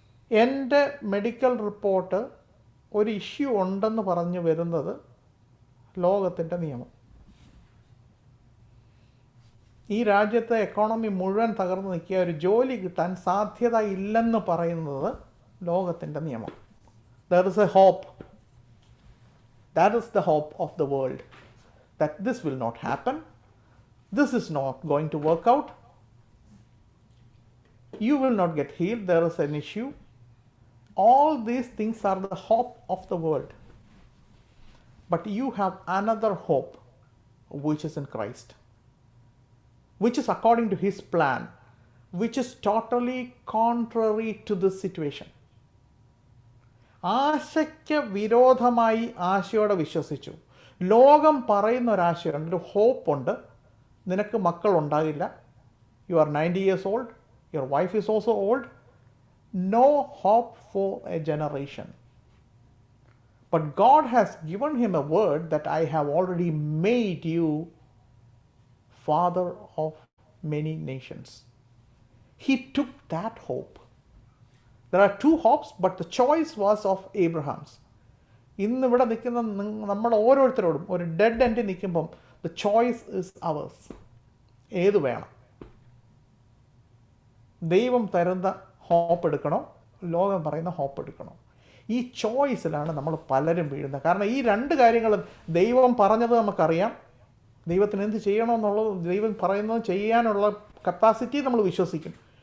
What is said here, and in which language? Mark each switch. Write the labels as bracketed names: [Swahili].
[Malayalam] എൻ്റെ medical report ഒരു issue ഉണ്ടെന്ന് പറഞ്ഞു വരുന്നത് ലോകത്തിൻ്റെ നിയമം. ഈ രാജ്യത്തെ എക്കോണമി മുഴുവൻ തകർന്നു നിൽക്കുക, ഒരു ജോലി കിട്ടാൻ സാധ്യത ഇല്ലെന്ന് പറയുന്നത് ലോകത്തിൻ്റെ നിയമം. [English] There is a hope. That is the hope of the world, that this will not happen, this is not going to work out, you will not get healed, there is an issue. All these things are the hope of the world. But you have another hope, which is in Christ, which is according to His plan, which is totally contrary to this situation. [Malayalam] ആശയ്ക്ക് വിരോധമായി ആശയോടെ വിശ്വസിച്ചു. ലോകം പറയുന്ന ഒരാശയുണ്ട്, ഒരു ഹോപ്പുണ്ട്. നിനക്ക് മക്കളുണ്ടാകില്ല, [English] You are 90 years old, your wife is also old, no hope for a generation. But God has given him a word that I have already made you father of many nations. He took that hope. There are two hopes, but the choice was of Abraham's. [Malayalam] ഇന്നിവിടെ നിൽക്കുന്ന നമ്മൾ ഓരോരുത്തരോടും ഒരു dead end നിൽക്കുമ്പം [English] The choice is ours. [Malayalam] ഏത് വേണം? ദൈവം തരുന്ന ഹോപ്പ് എടുക്കണോ, ലോകം പറയുന്ന ഹോപ്പ് എടുക്കണോ? ഈ ചോയ്സിലാണ് നമ്മൾ പലരും വീഴുന്നത്. കാരണം ഈ രണ്ട് കാര്യങ്ങളും ദൈവം പറഞ്ഞത് നമുക്കറിയാം, ദൈവത്തിന് എന്ത് ചെയ്യണമെന്നുള്ളത് ദൈവം പറയുന്നത് ചെയ്യാനുള്ള കപ്പാസിറ്റി നമ്മൾ വിശ്വസിക്കും.